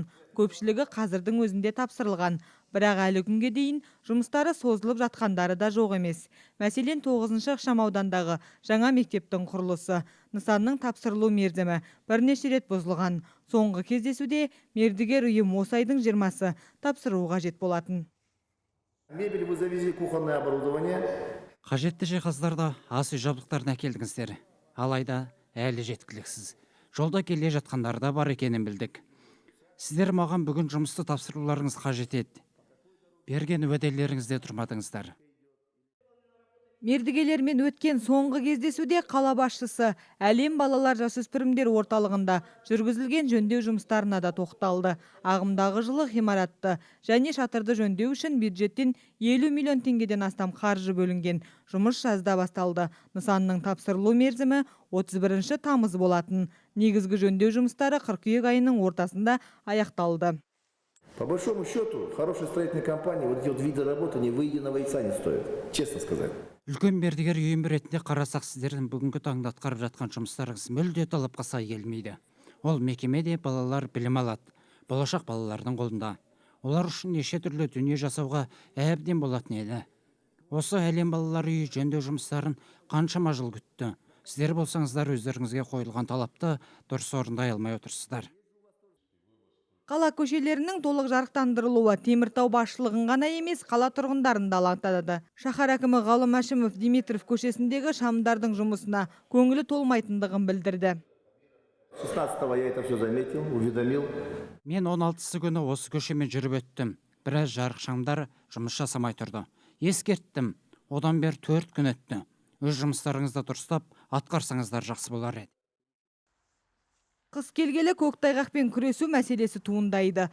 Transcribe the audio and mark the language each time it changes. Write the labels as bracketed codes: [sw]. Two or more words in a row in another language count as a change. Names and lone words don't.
[kk] Көпшілігі қазірдің өзінде тапсырылған. Бірақ әлі күнге дейін жұмыстары созылып жатқандары да жоқ емес. Мәселен 9-шы ықшамаудандағы жаңа мектептің құрылысы. Нысанның тапсырылу мерзімі бірнеше рет бұзылған. Соңғы кездесуде мердігер ұйым осы айдың 20-сы тапсыруға қажет болатын. [ru] Мебель вы завезли, кухонное оборудование. [kk] Қажетті жиһаздарды, ас үй жабдықтарын әкелдіңіздер. Алайда әлі жеткіліксіз. Жолда келе жатқандары да бар екенін білдік. Сіздер маған бүгін жұмысты тапсыруларыңыз қажет еді. Берген уәделеріңізде тұрмадыңыздар. Мердігерлермен өткен соңғы кездесуде қала басшысы әлем балалар жасөспірімдер орталығында жүргізілген жөндеу жұмыстарына да тоқталды. Ағымдағы жылы ғимаратты және шатырды жөндеу үшін бюджеттен 50 миллион теңгеден астам қаржы бөлінген. Жұмыс жазда басталды. Нысанның тапсырылу мерзімі 31 тамыз болатын. Негізгі жөндеу жұмыстары қыркүйек айының ортасында аяқталды. [ru] По большому счету, хорошей строительной компании вот эти вот виды работы не выеденного яйца не стоят, честно сказать. [kk] Үлкен мердігер үйім ретінде қарасақ, сіздердің бүгінгі таңда атқарып жатқан жұмыстарыңыз мүлде талапқа сай келмейді. Ол мекемеде балалар білім алады. Болашақ балалардың қолында. Олар үшін неше түрлі дүние жасауға әбден болатын еді. Осы әлем балалар үйі жөндеу жұмыстарын қаншама жыл күтті. Сіздер болсаңыздар өздеріңізге қойылған талапты дұрыс орындай алмай отырсыздар. Қала көшелерінің толық жарықтандырылуы Теміртау басшылығын ғана емес, қала тұрғындарын да алаңдатады. Шаһар әкімі Ғалым Әшімов Димитров көшесіндегі шамдардың жұмысына көңілі толмайтындығын білдірді. [ru] 16-го я это все заметил, уведомил. [kk] Мен 16-сы күні осы көшемен жүріп өттім. Біраз жарық шамдар жұмыс жасамай тұрды. Ескерттім. Одан бері 4 күн өтті. Өз жұмыстарыңызды дұрыстап атқарсаңыздар жақсы болар еді. Қыс келгелі көктайғақпен күресу мәселесі туындайды.